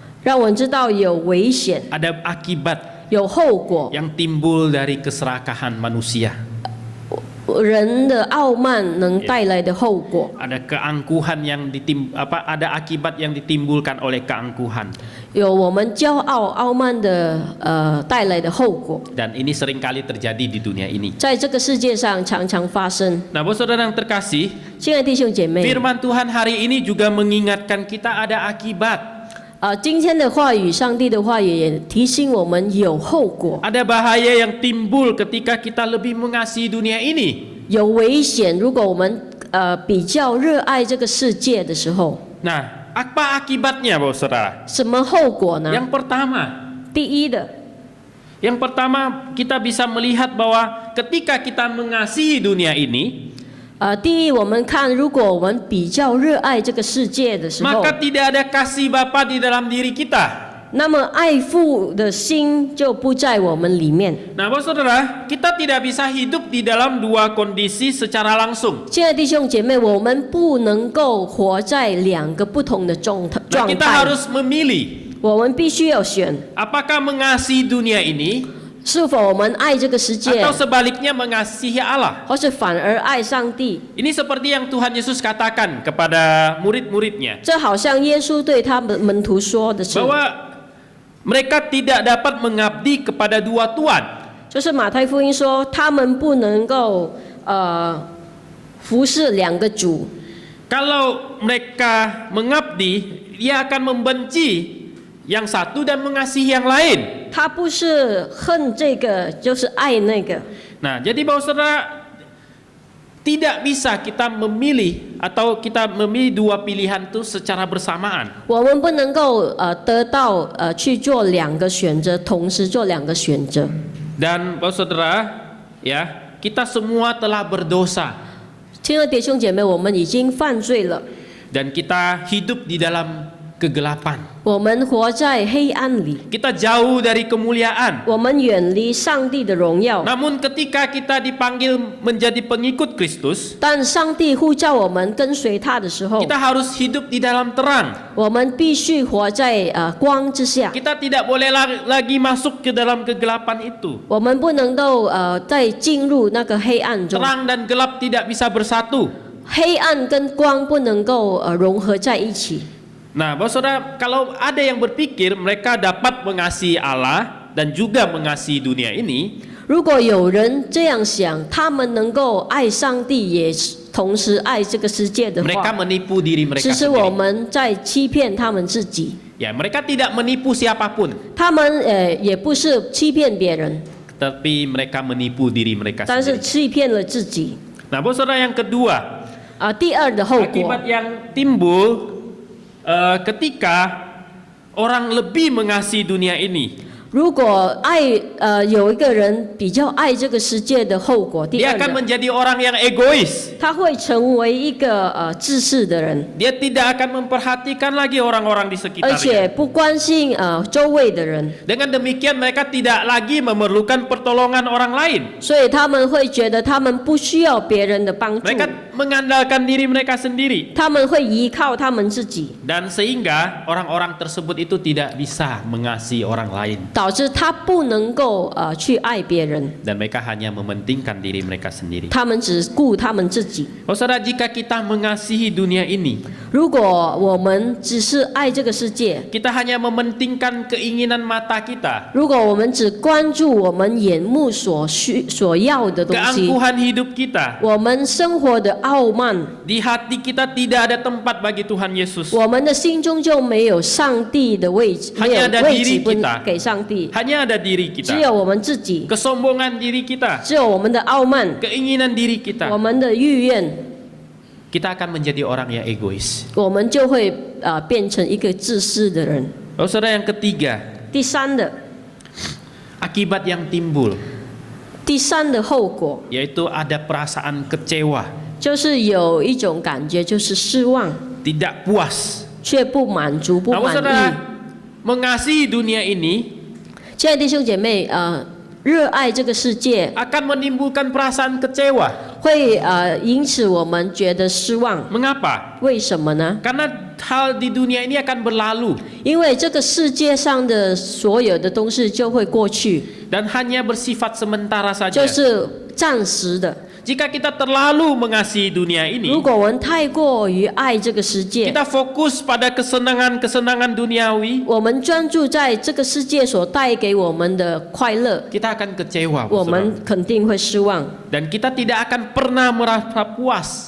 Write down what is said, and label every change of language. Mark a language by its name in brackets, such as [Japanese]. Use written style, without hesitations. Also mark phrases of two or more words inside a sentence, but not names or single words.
[Chinese] 让我们知道有危险、 [Indonesian] ada akibat [Chinese] 有后果。 [Indonesian] yang timbul dari keserakahan manusia. [Chinese] 人的傲慢能带来的后果， [Indonesian] Ada keangkuhan yang ada akibat yang ditimbulkan oleh keangkuhan. [Chinese] 有我们骄傲、傲慢的带来的后果， [Indonesian] Dan ini seringkali terjadi di dunia ini. [Chinese] 在这个世界上常常发生。 [Indonesian] Nah, saudara yang terkasih, [Chinese] 亲爱的弟兄姐妹， [Indonesian] firman Tuhan hari ini juga mengingatkan kita ada akibat. [Chinese] 今天的话语，上帝的话语也提醒我们有后果， [Indonesian] Ada bahaya yang timbul ketika kita lebih mengasihi dunia ini. [Chinese] 有危险。如果我们比较热爱这个世界的时候， [Indonesian] Nah, apa akibatnya, saudara? [Chinese] 什么后果呢？ [Indonesian] Yang pertama, [Chinese] 第一的， [Indonesian] yang pertama kita bisa melihat bahwa ketika kita mengasihi dunia ini, [Chinese] 第一，我们看，如果我们比较热爱这个世界的时候， [Indonesian] maka tidak ada kasih Bapa di dalam diri kita. [Chinese] 那么爱父的心就不在我们里面。 [Indonesian] Nah, saudara, kita tidak bisa hidup di dalam dua kondisi secara langsung. [Chinese] 亲爱的弟兄姐妹，我们不能够活在两个不同的状 [Indonesian] Nah, kita [Chinese] 态， [Indonesian] harus memilih [Chinese] 我们必须要选， [Indonesian] apakah mengasihi dunia ini [Chinese] 是否我们爱这个世界， [Indonesian] atau sebaliknya mengasihi Allah. [Chinese] 或是反而爱上帝。 [Indonesian] Ini seperti yang Tuhan Yesus katakan kepada murid-muridnya, [Chinese] 这好像耶稣对他们门徒说的是， [Indonesian] bahwa mereka tidak dapat mengabdi kepada dua tuan. [Chinese] 就是马太福音说，他们不能够服侍两个主。 [Indonesian] Kalau mereka mengabdi, dia akan membenci yang satu dan mengasihi yang lain. [Chinese] 他不是恨这个，就是爱那个。 [Indonesian] Nah, jadi saudara, tidak bisa kita memilih atau kita memilih dua pilihan itu secara bersamaan. [Chinese] 我们不能够得到去做两个选择，同时做两个选择。 [Indonesian] Dan saudara, ya, kita semua telah berdosa [Chinese] 亲爱的弟兄姐妹，我们已经犯罪了， [Indonesian] dan kita hidup di dalam kegelapan. [Chinese] 我们活在黑暗里， [Indonesian] Kita jauh dari kemuliaan. [Chinese] 我们远离上帝的荣耀。 [Indonesian] Namun ketika kita dipanggil menjadi pengikut Kristus, [Chinese] 但上帝呼叫我们跟随他的时候， [Indonesian] kita harus hidup di dalam terang. [Chinese] 我们必须活在光之下， [Indonesian] Kita tidak boleh lagi masuk ke dalam kegelapan itu. [Chinese] 我们不能够再进入那个黑暗中。 [Indonesian] Terang dan gelap tidak bisa bersatu. [Chinese] 黑暗跟光不能够融合在一起。 [Indonesian] Nah, saudara, kalau ada yang berpikir mereka dapat mengasihi Allah dan juga mengasihi dunia ini, [Chinese] 如果有人这样想，他们能够爱上帝，也同时爱这个世界的 [Indonesian] mereka [Chinese] 话， [Indonesian] menipu diri mereka [Chinese] 其实我 [Indonesian] sendiri. [Chinese] 们在欺骗他们自己。 [Indonesian] Ya, mereka tidak menipu siapapun, [Chinese] 他们也不是欺骗别人， [Indonesian] tapi mereka menipu diri mereka [Chinese] 但是 [Indonesian] sendiri. [Chinese] 欺骗了自己。 [Indonesian] Nah, saudara, yang kedua, [Chinese] 第二的后果 [Indonesian] akibat，yang timbul ketika orang lebih mengasihi dunia ini, [Chinese] 如果有一个人比较爱这个世界的后果，第 [Indonesian] dia [Chinese] 二 [Indonesian] akan [Chinese] 的， [Indonesian] menjadi orang yang egois. [Chinese] 他会成为一个自私的人， [Indonesian] Dia tidak akan memperhatikan lagi orang-orang di [Chinese] 而且 [Indonesian] sekitarnya. [Chinese] 不关心周围的人， [Indonesian] Dengan demikian mereka tidak lagi memerlukan pertolongan orang lain. [Chinese] 所以他们会觉得他们不需要别人的帮助， [Indonesian] Mereka mengandalkan diri mereka sendiri. [Chinese] 他们会依靠他们自己， [Indonesian] Dan sehingga orang-orang tersebut itu tidak bisa mengasihi orang lain. [Chinese] 导致他不能够去爱别人， [Indonesian] Dan mereka hanya mementingkan diri mereka sendiri. [Chinese] 他们只顾他们自己。 [Indonesian] Saudara, jika kita mengasihi dunia ini, [Chinese] 如果我们只是爱这个世界， [Indonesian] kita hanya mementingkan keinginan mata kita, [Chinese] 如果我们只关注我们眼目所要的东西， [Indonesian] keangkuhan hidup kita, [Chinese] 我们生活的傲慢， [Indonesian] di hati kita tidak ada tempat bagi Tuhan Yesus. [Chinese] 我们的心中就没有上帝的位置，没有 [Indonesian] Hanya ada [Chinese] 位 [Indonesian] diri [Chinese] 置不 [Indonesian] kita [Chinese] 给上帝， [Indonesian] Hanya ada diri [Chinese] 只 [Indonesian] kita, [Chinese] 有我们自己， [Indonesian] kesombongan diri kita, [Chinese] 只有我们的傲慢， [Indonesian] keinginan diri [Chinese] 我 [Indonesian] kita. [Chinese] 们的欲愿， [Indonesian] Kita akan menjadi orang yang egois. [Chinese] 我们就会变成一个自私的人。 [Indonesian] Saudara, yang ketiga, [Chinese] 第三的， [Indonesian] akibat yang timbul, [Chinese] 第三的后果 [Indonesian] yaitu ada perasaan kecewa, [Chinese] 就是有一种感觉，就是失望， [Indonesian] tidak puas. [Chinese] 却不满足、不 [Indonesian] Namun [Chinese] 满 [Indonesian] saudara, [Chinese] 意。 [Indonesian] mengasihi dunia ini [Chinese] 亲爱的弟兄姐妹，热爱这个世界 [Indonesian] akan menimbulkan perasaan kecewa. [Chinese] 会因此我们觉得失望。 [Indonesian] Mengapa? [Chinese] 为什么呢？ [Indonesian] Karena hal di dunia ini akan berlalu [Chinese] 因为这个世界上的所有的东西就会过去， [Indonesian] dan hanya bersifat sementara [Chinese] 就 [Indonesian] saja. [Chinese] 是暂时的。 [Indonesian] Jika kita terlalu mengasihi dunia [Chinese] 如 [Indonesian] ini, [Chinese] 果我们太过于爱这个世界， [Indonesian] kita fokus pada kesenangan-kesenangan duniawi, [Chinese] 我们专注在这个世界所带给我们的快乐， [Indonesian] kita akan kecewa, [Chinese] 我 [Indonesian] saudara. [Chinese] 们肯定会失望， [Indonesian] Dan kita tidak akan pernah merasa puas.